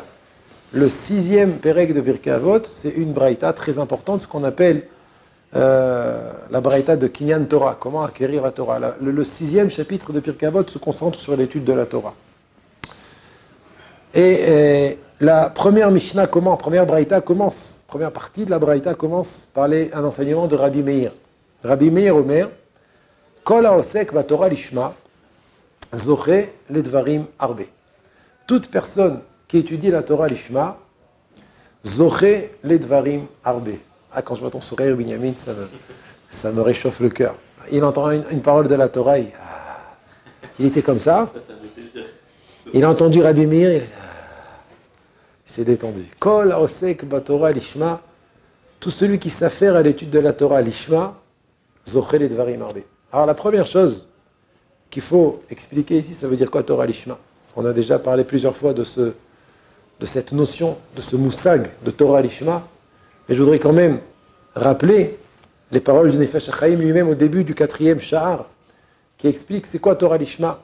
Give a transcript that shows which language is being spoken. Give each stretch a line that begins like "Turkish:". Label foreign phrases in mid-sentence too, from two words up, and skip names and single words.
French: Le 6e Pérec de Pirkei Avot, c'est une braïta très importante, ce qu'on appelle la braïta de
Hebrew: קניין תורה,
French: comment acquérir la Torah. Le 6e chapitre de Pirkei Avot se concentre sur l'étude de la Torah. Et la première Mishnah commence, première braïta commence, première partie de la braïta commence par un enseignement de Rabbi Meir.
Hebrew: רבי מאיר אומר, כל העוסק בתורה לשמה, זוכה לדברים הרבה.
French: Toute personne qui étudie la
Hebrew: תורה לשמה, זוכה לדברים הרבה.
French: Ah, quand je vois ton sourire, Binyamin, ça me réchauffe le cœur. Il entend une parole de la Torah, il était comme ça. Il a entendu Rabbi Meir, il s'est détendu.
Hebrew: כל העוסק בתורה לשמה,
French: tout celui qui s'affaire à l'étude de la
Hebrew: תורה לשמה, זוכה לדברים הרבה.
French: Alors la première chose qu'il faut expliquer ici, ça veut dire quoi
Hebrew: תורה לשמה?
French: On a déjà parlé plusieurs fois de cette notion, de ce moussag de
Hebrew: תורה לשמה.
French: Mais je voudrais quand même rappeler les paroles du Nefesh HaChaim lui-même au début du 4e Shahar, qui explique c'est quoi
Hebrew: תורה לשמה.